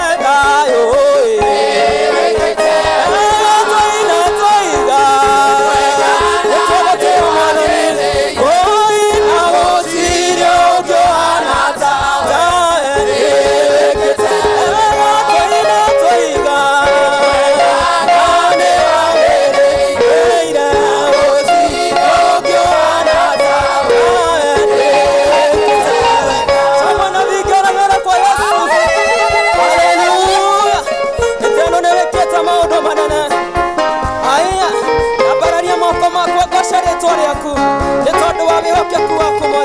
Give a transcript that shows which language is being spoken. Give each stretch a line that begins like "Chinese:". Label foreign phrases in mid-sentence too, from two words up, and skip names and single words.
Kikuyu: thayũ nĩwĩkĩte twĩna twoiga nĩtũgũtĩĩa Mwathani na gũtirĩ ũngĩona tawe nĩwĩkĩte twĩna twoiga na nĩwagĩrĩire na gũtirĩ ũngĩona tawe nĩwĩkĩte
Swahili: Bwana vigeregere kwa Yesu.
Kikuyu: Haleluya. Nitendo nĩwĩkĩte maũndũ manene. Haya, ambararia moko makwa ngoca rĩtwa rĩaku nĩ tondũ wa wĩhokeku waku